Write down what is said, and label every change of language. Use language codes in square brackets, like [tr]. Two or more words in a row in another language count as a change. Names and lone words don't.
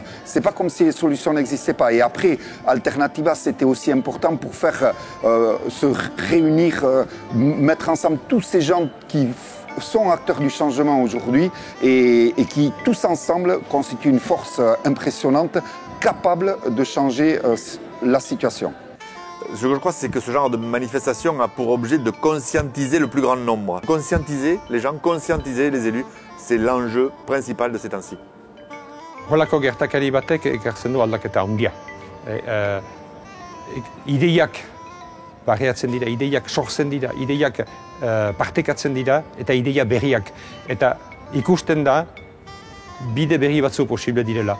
[fr] C'est pas comme si les solutions n'existaient pas. Et après, Alternativa, c'était aussi important pour faire se réunir, mettre ensemble tous ces gens qui sont acteurs du changement aujourd'hui et qui, tous ensemble, constituent une force impressionnante, capable de changer la situation. Ce que je crois, c'est que ce genre de manifestation a pour objet de conscientiser le plus grand nombre. Conscientiser les gens, conscientiser les élus, c'est l'enjeu principal de ces temps-ci. [eu] Holako gertakari batek ekartzen du aldaketa handia. Ideiak barreatzen dira, ideiak sortzen dira, ideiak partekatzen dira eta ideia berriak. Eta ikusten da bide berri batzu posible direla.